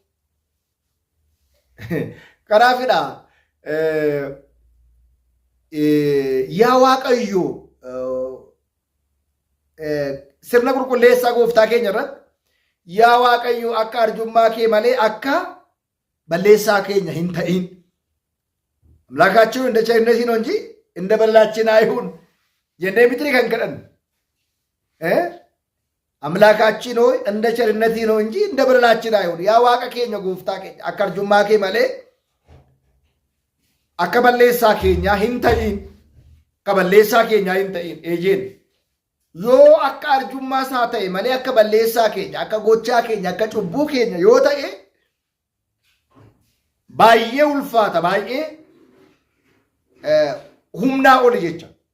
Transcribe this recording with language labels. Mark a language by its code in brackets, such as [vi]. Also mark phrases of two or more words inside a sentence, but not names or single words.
[om] Karaa fedhaa yaa Waaqayyoo sirna qulqulleessaa gooftaa keenya irratti yaa Waaqayyoo akka arjummaa kee malee akka balleessaa keenya hin ta'in. [am] Aምላካችን እንደ ቸርነቱ ነው እንጂ እንደ በደላችን አይሁን [om] jennee miti kan kadhannu. [am] Aምላካችን ሆይ እንደ ቸርነቱ ነው እንጂ እንደ በደላችን አይሁን. [om] yaa Waaqa keenya gooftaa keenya akka arjummaa kee malee akka balleessaa keenya hin ta'in. Akka balleessaa keenya hin ta'in ejeen. Yoo akka arjummaa isaa ta'e malee akka balleessaa keenya akka gochaa keenya akka cubbuu keenya yoo ta'e baay'ee ulfaata baay'ee humnaa oli jecha.